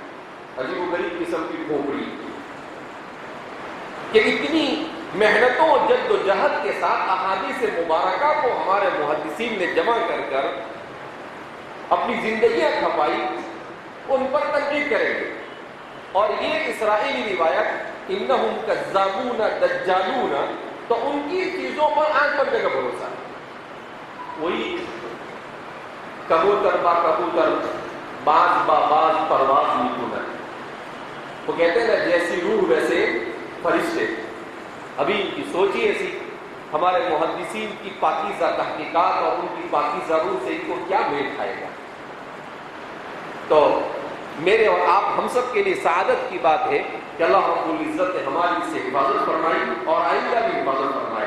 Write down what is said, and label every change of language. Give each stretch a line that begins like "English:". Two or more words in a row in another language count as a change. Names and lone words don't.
Urdu: عجیب و غریب قسم کی کھوپڑی کہ اتنی محنتوں اور جد و جہد کے ساتھ احادیث مبارکہ کو ہمارے محدثین نے جمع کر کر اپنی زندگیاں کھپائی، ان پر تنقید کریں گے. اور یہ اسرائیلی روایت
Arabic: انہم کذابون دجالون،
Urdu: تو ان کی چیزوں پر آنکھ بندے کا بھروسہ ہے.
Persian: وہی کبوتر با کبوتر باز با باز پرواز میکنن،
Urdu: وہ کہتے ہیں نا جیسی روح ویسے فرشتے. ابھی ان کی سوچ ہی ایسی. ہمارے محدثین کی پاکیزہ تحقیقات اور ان کی پاکیزہ روح سے ان کو کیا میل کھائے گا. تو میرے اور آپ ہم سب کے لیے سعادت کی بات ہے کہ اللہ رب العزت نے ہماری اس سے حفاظت فرمائی اور آئندہ بھی حفاظت فرمائے.